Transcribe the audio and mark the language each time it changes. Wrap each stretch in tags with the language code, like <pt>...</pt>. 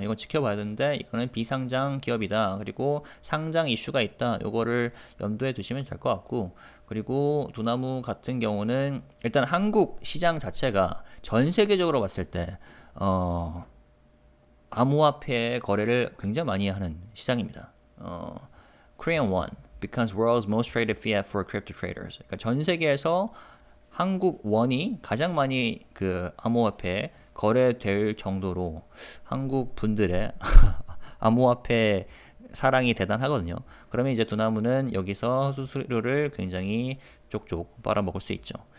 <ko>이건 지켜봐야 되는데 이거는 비상장 기업이다. 그리고 상장 이슈가 있다. 요거를 염두에 두시면 될 것 같고 그리고 두나무 같은 경우는 일단 한국 시장 자체가 전 세계적으로 봤을 때 암호화폐 거래를 굉장히 많이 하는 시장입니다.</ko> <en>Korean won becomes world's most traded fiat for crypto traders.</en> <ko>그러니까 전 세계에서 한국 원이 가장 많이 그 암호화폐 거래될 정도로 한국 분들의 암호화폐 사랑이 대단하거든요. 그러면 이제 두나무는 여기서 수수료를 굉장히 쪽쪽 빨아먹을 수 있죠.</ko>